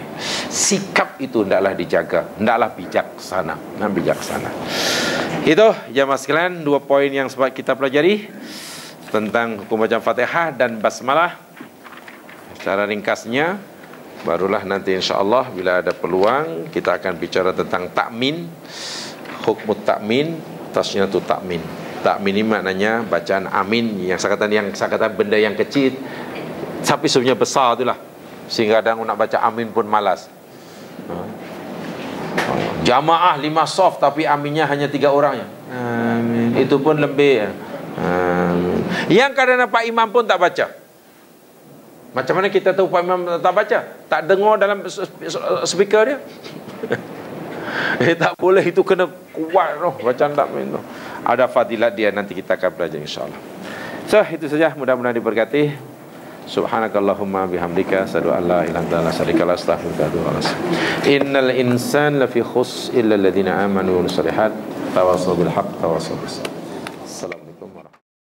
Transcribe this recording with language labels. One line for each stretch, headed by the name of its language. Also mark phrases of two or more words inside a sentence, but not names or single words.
Malay: Sikap itu hendaklah dijaga, hendaklah bijaksana. Itu jamaah sekalian, 2 poin yang sempat kita pelajari tentang hukum bacaan Fatihah dan basmalah. Secara ringkasnya, barulah nanti insyaAllah bila ada peluang kita akan bicara tentang takmin, hukmut takmin, tasniyatu takmin. Takmin ini maknanya bacaan amin, yang saya kata benda yang kecil tapi sebenarnya besar itulah, sehingga kadang nak baca amin pun malas. Jamaah 5 soft tapi aminnya hanya 3 orang ya. Amin. Itu pun lebih. Amin. Yang kadang Pak Imam pun tak baca. Macam mana kita tahu Pak Imam tak baca? Tak dengar dalam speaker dia. Tak boleh, itu kena kuat bacaan takmin tu. Ada fadilat dia, nanti kita akan belajar insyaAllah. So, itu saja, mudah-mudahan diberkati.
Arabic: سبحانك اللهم وبحمدك أشهد أن لا إله إلا أنت أستغفرك وأتوب إليك. إن الإنسان لفي خسر إلا الذين آمنوا وعملوا الصالحات وتواصوا بالحق وتواصوا بالصبر. السلام عليكم ورحمة الله وبركاته.